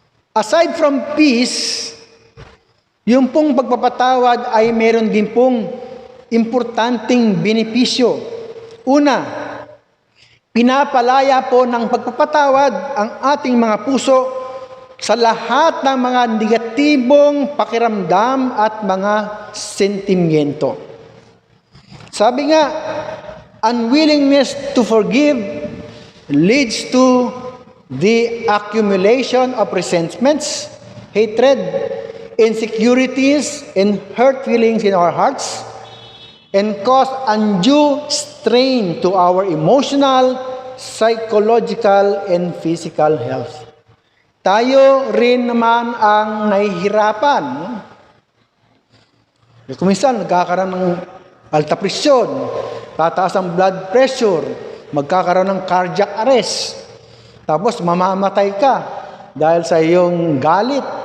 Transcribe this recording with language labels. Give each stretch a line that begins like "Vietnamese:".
English: Aside from peace,
Filipino: yung pong pagpapatawad ay meron din pong importanteng benepisyo. Una, pinapalaya po ng pagpapatawad ang ating mga puso sa lahat ng mga negatibong pakiramdam at mga sentimyento. Sabi nga,
English: unwillingness to forgive leads to the accumulation of resentments, hatred, insecurities, and hurt feelings in our hearts, and cause undue strain to our emotional, psychological, and physical health.
Filipino: Tayo rin naman ang nahihirapan. Kung minsan, nagkakaroon ng alta presyon, tataas ang blood pressure, magkakaroon ng cardiac arrest, tapos mamamatay ka dahil sa iyong galit.